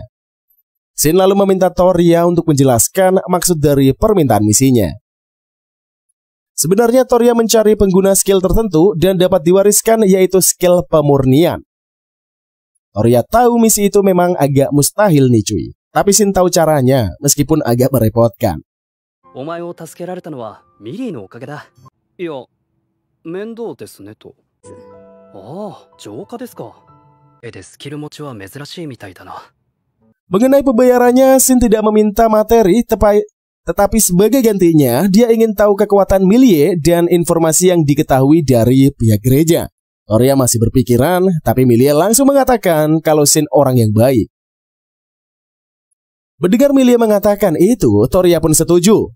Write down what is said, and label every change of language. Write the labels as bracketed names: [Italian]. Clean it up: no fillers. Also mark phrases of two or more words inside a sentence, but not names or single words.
[Indonesian] Shin lalu meminta Toria untuk menjelaskan maksud dari permintaan misinya. Sebenarnya Toria mencari pengguna skill tertentu dan dapat diwariskan yaitu skill pemurnian. Toria tahu misi itu memang agak mustahil nih cuy, tapi Shin tahu caranya meskipun agak merepotkan. [Japanese] お前を助けられたのはミリーのおかげだ。いや、面倒ですねと。ああ、浄化ですか。絵でスキル持ちは珍しいみたいだな。 [Indonesian] Mengenai pembayarannya, Shin tidak meminta materi, tetapi sebagai gantinya, dia ingin tahu kekuatan Milie dan informasi yang diketahui dari pihak gereja. Toria masih berpikiran, tapi Milie langsung mengatakan kalau Shin orang yang baik. Mendengar Milie mengatakan itu, Toria pun setuju.